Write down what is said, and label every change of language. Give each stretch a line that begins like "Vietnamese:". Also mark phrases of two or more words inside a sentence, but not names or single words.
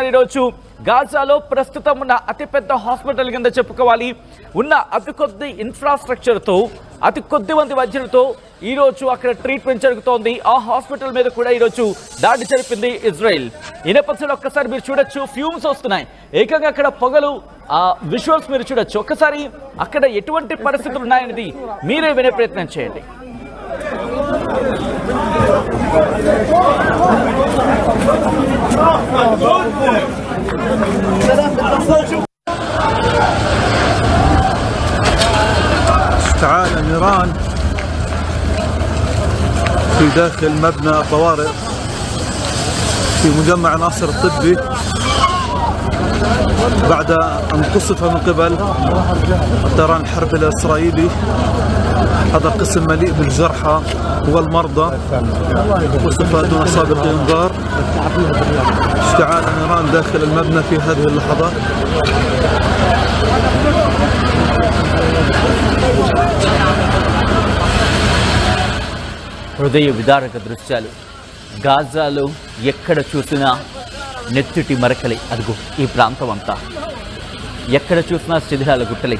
Telugu: ఈరోజు గాజాలో ప్రస్తుతం ఉన్న అతిపెద్ద హాస్పిటల్ కింద చెప్పుకోవాలి, ఉన్న అతి కొద్ది ఇన్ఫ్రాస్ట్రక్చర్తో, అతి కొద్ది మంది వైద్యులతో ఈరోజు అక్కడ ట్రీట్మెంట్ జరుగుతోంది. ఆ హాస్పిటల్ మీద కూడా ఈరోజు దాడి జరిపింది ఇజ్రాయెల్. ఈ నేపథ్యంలో ఒక్కసారి మీరు చూడొచ్చు, ఫ్యూమ్స్ వస్తున్నాయి ఏకంగా అక్కడ పొగలు. ఆ విజువల్స్ మీరు చూడొచ్చు. ఒక్కసారి అక్కడ ఎటువంటి పరిస్థితులు ఉన్నాయనేది మీరే వినే ప్రయత్నం చేయండి.
Arabic: اشتعال النيران في داخل مبنى الطوارئ في مجمع ناصر الطبي بعد أن قصف من قبل الطيران الحربي الإسرائيلي. هذا قسم مليء بالجرحى والمرضى، قصف دون سابق إنذار. اشتعال النيران داخل المبنى في هذه اللحظات.
Telugu: హృదయ విదారక దృశ్యాలు. గాజాలో ఎక్కడ చూసినా నెత్తుటి మరకలే. అదిగో ఈ ప్రాంతం అంతా ఎక్కడ చూసినా శిథిలాల గుట్టలే.